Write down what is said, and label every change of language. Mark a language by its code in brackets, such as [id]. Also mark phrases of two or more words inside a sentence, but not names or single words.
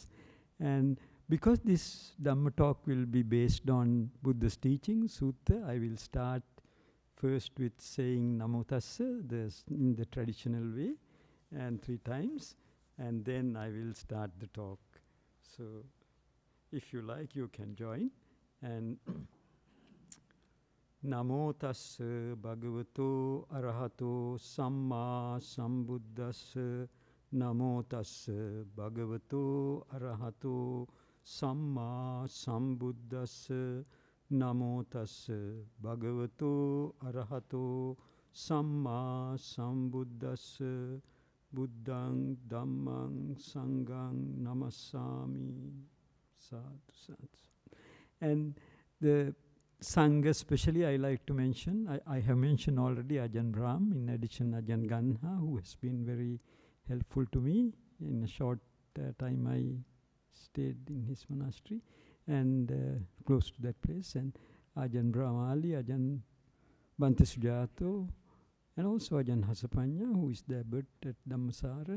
[en] And because this Dhamma talk will be based on Buddha's teaching, Sutta, I will start first with saying [pi] Namo Tassa [en] in the traditional way, and 3 times, and then I will start the talk. So if you like, you can join. [pi] And Namo Tassa Bhagavato Arahato Samma Sambuddhassa. Namo Tassa Bhagavato Arahato Samma Sambuddhassa. Namo Tassa Bhagavato Arahato Samma Sambuddhassa. Buddhang Dhammang Sanghang Namassami. Sadhu, sadhu. [en] And the Sangha especially I like to mention, I have mentioned already Ajahn Brahm, in addition Ajahn Ganha, who has been very helpful to me in a short time I stayed in his monastery and close to that place, and Ajahn Brahmali, Ajahn Bhante Sujato, and also Ajahn Hasapanya, who is the abbot at Dhammasara.